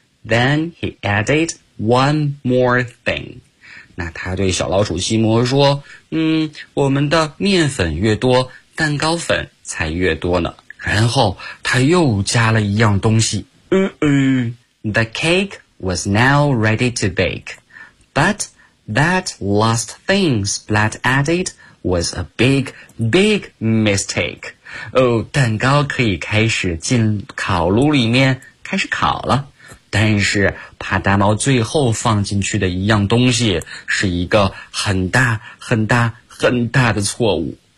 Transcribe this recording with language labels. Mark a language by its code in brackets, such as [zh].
[en] Then he added one more thing. [zh] 那他对小老鼠西摩说，我们的面粉越多，蛋糕粉才越多呢。然后他又加了一样东西。 [en] The cakewas now ready to bake. But that last thing Splat added was a big, big mistake. [zh] 蛋糕可以开始进烤炉里面开始烤了。但是帕特猫最后放进去的一样东西是一个很大很大很大的错误。